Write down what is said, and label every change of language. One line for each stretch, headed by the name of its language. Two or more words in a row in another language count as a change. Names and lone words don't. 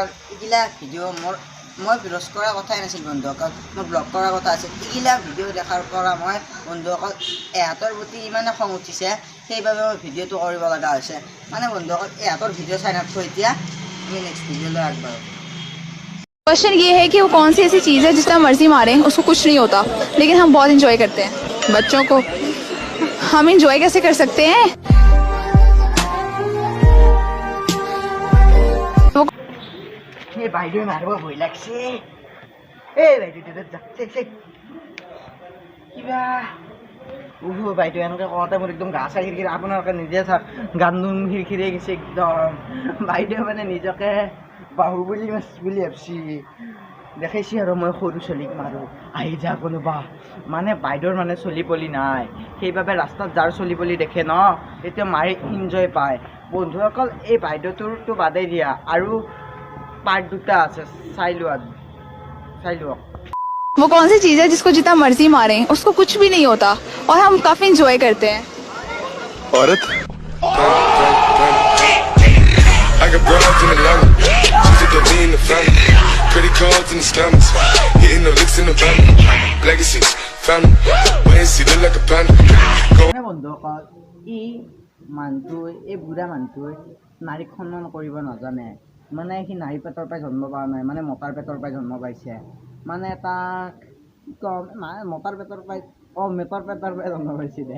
Assamese: এইগিলা ভিডিঅ' মই বিৰোধ কৰাৰ কথাই নাছিল বন্ধুসকল, মই ব্লগ কৰাৰ কথা আছিল। এইগিলা ভিডিঅ' দেখাৰ পৰা মই বন্ধুসকল এহঁতৰ প্ৰতি ইমানে খং উঠিছে, সেইবাবে মই ভিডিঅ'টো কৰিব লগা হৈছে। বন্ধুসকল এহঁতৰ ভিডিঅ' চাই নাথাকোঁ। এতিয়া আমি নেক্সট ভিডিঅ'লৈ আগবাঢ়োঁ।
Hindi: क्वेश्चन ये है कि वो कौन सी ऐसी चीज़ है जितना मर्जी मारें उसको कुछ नहीं होता, लेकिन हम बहुत इंजॉय करते हैं। बच्चों को हम इंजॉय कैसे कर सकते हैं?
Assamese: বাইদেউ মাৰিব ভয় লাগছে। কিবা বাইদেউ এনেকৈ কওঁতে মোৰ একদম গা চাই খিৰিকিৰি, আপোনালোকে নিজে চাওক গান নুন খিৰিকিৰিয়ে গৈছে একদম। বাইদেউ নিজকে বাহুবলী বুলি ভাবছি, দেখাইছি আৰু মই সৰু চলিক মাৰোঁ, আহি যা কোনোবা। বাইদেউৰ চলি পলি নাই, সেইবাবে ৰাস্তাত যাৰ চলি পলি দেখে ন, তেতিয়া মাৰি ইনজয় পায়। বন্ধুসকল এই বাইদেউটোৰটো বাদেই দিয়া, আৰু পাৰ্ট দুটা আছে, চাই লওক।
Hindi: वो कौन सी चीज़ है जिसको जितना मर्जी मारें उसको कुछ भी नहीं होता और हम काफी इंजॉय करते हैं।
English: औरत I got broads in Atlanta, just to get me in the family, credit cards in the scammers, hitting the licks in the van, legacies, family, wait and see, look like a panda.
Assamese: বন্ধুসকল এই বুঢ়া মানুহটোৱে নাৰীক সন্মান কৰিব নাজানে। সি নাৰী পেটৰ পৰাই জন্ম পোৱা নাই, মতাৰ পেটৰ পৰাই জন্ম পাইছে। তাক কি ক'ম, মতাৰ পেটৰ পৰাই মেটৰ পেটৰ পৰাই জন্ম পাইছিলে।